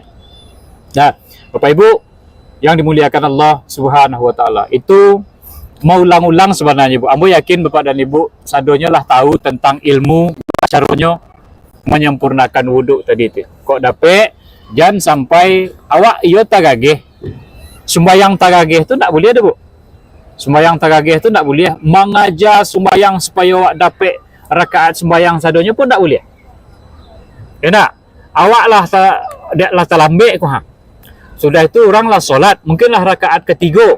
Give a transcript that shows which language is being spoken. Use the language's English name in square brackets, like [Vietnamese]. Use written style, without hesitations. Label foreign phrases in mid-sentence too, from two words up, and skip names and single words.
[Indonesian] Nah, Bapak Ibu yang dimuliakan Allah [Arabic] سبحانه وتعالى, [Indonesian] itu mau ulang-ulang sebenarnya, Bu. [Minangkabau] Ambo yakin Bapak dan Ibu sadonya lah tahu tentang ilmu caranya menyempurnakan wudhu tadi itu. Kok dapet jangan sampai awak iyo tagageh. [Indonesian] Sembayang tagageh itu tak boleh ada, Bu. Sembayang tagageh itu tak boleh. Mengajar sembayang supaya awak dapat rakaat sembayang sadonya pun tak boleh. Ya nak? [Minangkabau] Awak lah terlambat ko ha. Sudah itu orang lah solat, mungkinlah rakaat ketiga.